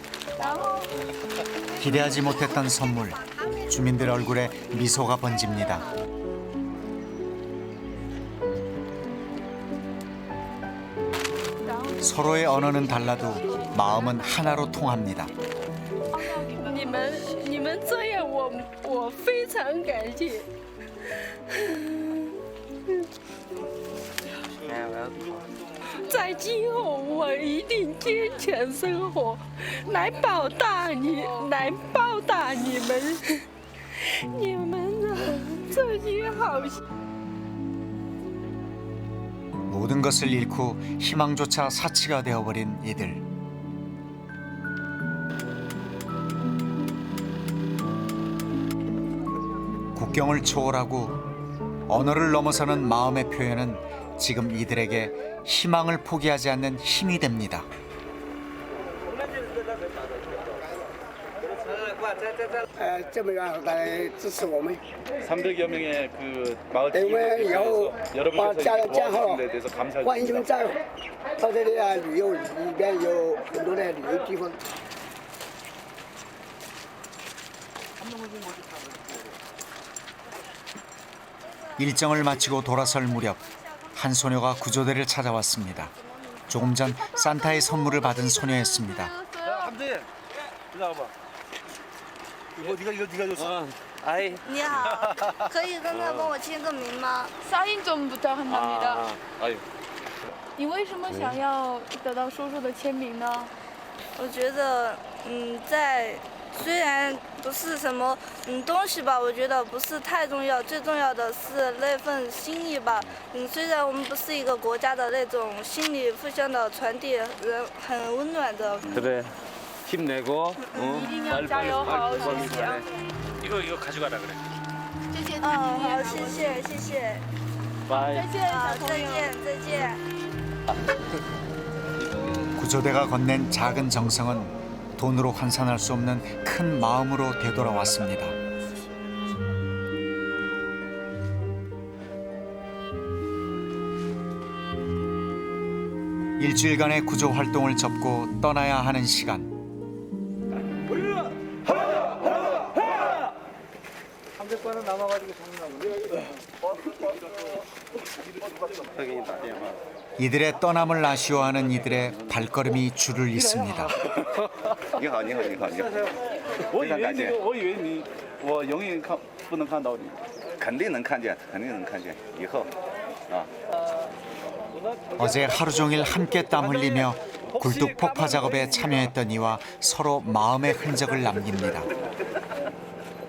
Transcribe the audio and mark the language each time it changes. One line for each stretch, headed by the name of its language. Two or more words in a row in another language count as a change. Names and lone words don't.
Korean: 기대하지 못했던 선물. 주민들 얼굴에 미소가 번집니다. 서로의 언어는 달라도 마음은 하나로 통합니다.
Chinese: 你们这样我非常感谢。在今后我一定坚强生活，来报答你们，你们啊，这些好心。
Korean: 모든 것을 잃고 희망조차 사치가 되어버린 이들. 국경을 초월하고 언어를 넘어서는 마음의 표현은 지금 이들에게 희망을 포기하지 않는 힘이 됩니다.
Chinese: 这么远来支持我们。
Korean: 300여 명의 그 마을
Chinese: 等我们以后
Korean: 여러분께서
Chinese: 加好
Korean: 데 대해서 감사드립니다.
Chinese: 欢迎你们加入到这里啊旅游，里边有很多的旅游地方。
Korean: 일정을 마치고 돌아설 무렵 한 소녀가 구조대를 찾아왔습니다. 조금 전 산타의 선물을 받은 소녀였습니다. 함재, 일로 와봐. 이거 네가 줬어. 아이.
Chinese: 你好，可以跟他帮我签个名吗？
Korean: 사인 좀 부탁합니다. 아유.
Chinese: 你为什么想要得到叔叔的签名呢？我觉得，虽然不是什么东西吧，我觉得不是太重要，最重要的是那份心意吧。虽然我们不是一个国家的那种心理互相的传递，人很温暖的。
Korean: 그래. 힘내고.
Chinese: 一定要加油，好好学习啊！
Korean: 이거 가져가라 그래.
Chinese: 谢谢。好，谢谢。
Korean: 바이.
Chinese: 好，再见。
Korean: 구조대가 건넨 작은 정성은 돈으로 환산할 수 없는 큰 마음으로 되돌아왔습니다. 일주일간의 구조 활동을 접고 떠나야 하는 시간. 함재과는 남아가지고 이들의 떠남을 아쉬워하는 이들의 발걸음이 줄을 잇습니다.
Chinese: 你好，我以为你我永远不能看到你。肯定能看见，以后啊。
Korean: 어제 하루 종일 함께 땀 흘리며 굴뚝 폭파 작업에 참여했던 이와 서로 마음의 흔적을 남깁니다.